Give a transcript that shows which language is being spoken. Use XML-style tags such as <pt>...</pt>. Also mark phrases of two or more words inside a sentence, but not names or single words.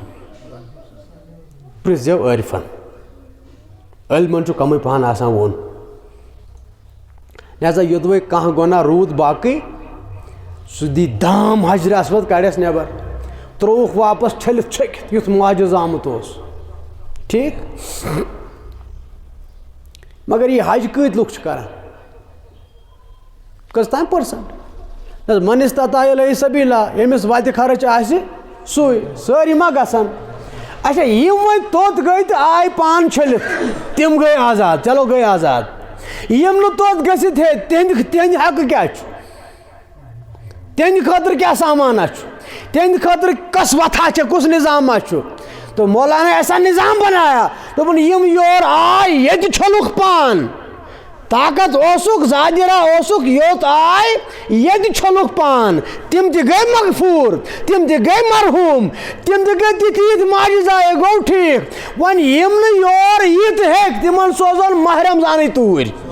<ks>پرٛژھ زٮ۪و عٲرفن عٲلمن چھُ کمٕے پہن آسان ووٚن لہذا یوٚدوَے کانٛہہ گۄناہ روٗد باقٕے سُہ دی دام حجرِ اسود کڑٮ۪س نٮ۪بر ترٛووُکھ واپس چھٔلِتھ چھٔکِتھ یُتھ معجِزٕ آمُت اوس ٹھیٖک مگر یہِ حج کۭتۍ لُکھ چھِ کران کٔژتام پٔرسنٹ</ks> <ar>من استطاع الیہ سبیلا</ar> <ks>ییٚمِس وتہِ خرٕچ آسہِ سُے سٲری ما گژھن اچھا یِم وۄنۍ توٚت گٔے تہٕ آے پان چھٔلِتھ تِم گٔے آزاد چلو گٔے آزاد یِم نہٕ توٚت گٔژھِتھ ہے تِہنٛدِ حقہٕ کیٛاہ چھُ تِہنٛدِ خٲطرٕ کیٛاہ سامانہ چھُ تِہنٛدِ خٲطرٕ کۄس وتھا چھےٚ کُس نظامہ چھُ</ks> <ur>تو مولانا ایسا نظام بنایا</ur> <ks>دوٚپُن یِم یور آے ییٚتہِ چھوٚلُکھ پان طاقت اوسُکھ زادِرا اوسُکھ یوٚت آے ییٚتہِ چھوٚلُکھ پان تِم تہِ گٔے مغفوٗر تِم تہِ گٔے مرحوٗم تِم تہِ گٔے تِتھۍ یِتھۍ معجزایے گوٚو ٹھیٖک وۄنۍ یِم نہٕ یور یِتھ ہیٚکۍ تِمن سوزہون ماہ رمضانٕے توٗرۍ</ks>